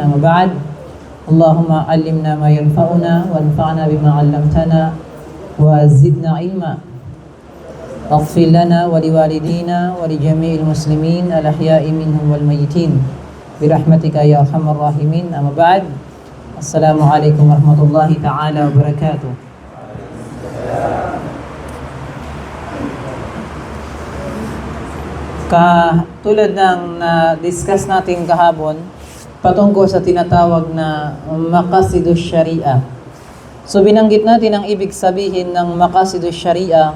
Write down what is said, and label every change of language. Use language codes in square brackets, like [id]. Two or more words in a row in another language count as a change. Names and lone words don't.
[ar] أما بعد، اللهم علمنا ما ينفعنا وانفعنا بما علمتنا وزدنا علما. اغفر لنا ولوالدينا ولجميع المسلمين الأحياء منهم والميتين برحمتك يا أرحم الراحمين. أما بعد، السلام عليكم ورحمة الله تعالى وبركاته. [tl] Tulad ng na-discuss natin kahapon, patungkol sa tinatawag na [ar] مقاصد الشريعة. [tl] So binanggit natin ang ibig sabihin ng [ar] مقاصد الشريعة.